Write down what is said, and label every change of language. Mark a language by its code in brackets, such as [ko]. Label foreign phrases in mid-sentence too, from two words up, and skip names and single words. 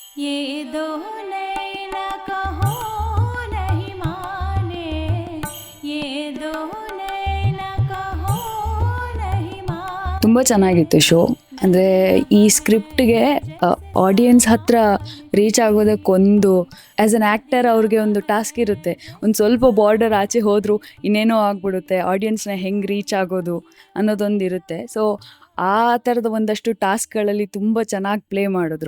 [hi] ये दो नैना कहो नहीं माने, ये दो नैना कहो नहीं माने. [kn] ತುಂಬ ಚೆನ್ನಾಗಿತ್ತು ಶೋ. ಅಂದರೆ ಈ ಸ್ಕ್ರಿಪ್ಟ್ಗೆ ಆಡಿಯನ್ಸ್ ಹತ್ರ ರೀಚ್ ಆಗೋದಕ್ಕೊಂದು [en] as an actor [kn] ಅವ್ರಿಗೆ ಒಂದು ಟಾಸ್ಕ್ ಇರುತ್ತೆ. ಒಂದು ಸ್ವಲ್ಪ ಬಾರ್ಡರ್ ಆಚೆ ಹೋದರೂ ಇನ್ನೇನೋ ಆಗ್ಬಿಡುತ್ತೆ, ಆಡಿಯನ್ಸ್ನ ಹೆಂಗೆ ರೀಚ್ ಆಗೋದು ಅನ್ನೋದೊಂದು ಇರುತ್ತೆ. ಸೊ ಆ ಥರದ ಒಂದಷ್ಟು ಟಾಸ್ಕ್ಗಳಲ್ಲಿ ತುಂಬ ಚೆನ್ನಾಗಿ ಪ್ಲೇ ಮಾಡಿದ್ರು.